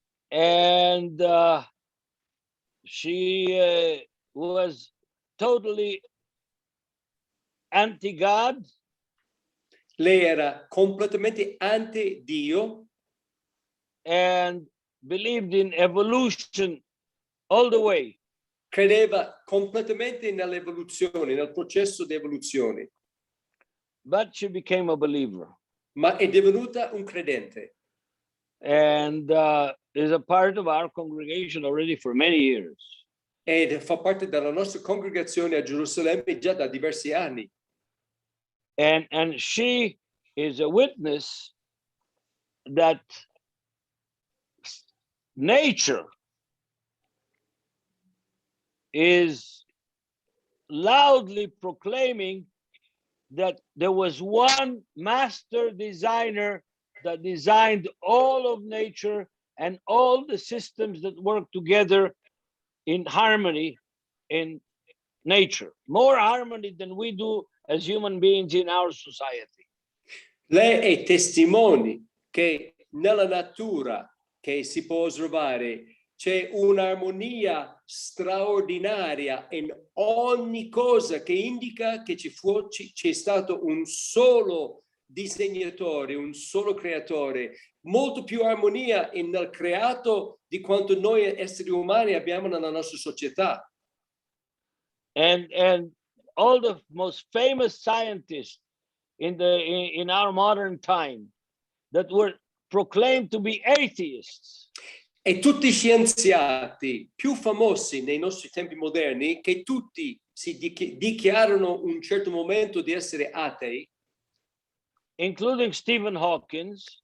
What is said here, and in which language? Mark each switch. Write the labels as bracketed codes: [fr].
[en] And she was totally anti-God. [it] Lei era completamente anti-Dio. [en] And believed in evolution all the way. [it] Credeva completamente nell'evoluzione, nel processo di evoluzione. [en] But she became a believer. [it] Ma è divenuta un credente. [en] And is a part of our congregation already for many years. [it] Ed fa parte della nostra congregazione a Gerusalemme già da diversi anni. [en] And she is a witness that nature is loudly proclaiming that there was one master designer that designed all of nature and all the systems that work together in harmony in nature, more harmony than we do as human beings in our society. [it] Lei è testimone che nella natura che si può osservare c'è un'armonia straordinaria in ogni cosa che indica che c'è stato un solo disegnatore, un solo creatore, molto più armonia nel creato di quanto noi esseri umani abbiamo nella nostra società. [en] And all the most famous scientists in our modern time that were proclaimed to be atheists. [it] E tutti i scienziati più famosi nei nostri tempi moderni, che tutti si dichiarano un certo momento di essere atei, [en] including Stephen Hawking,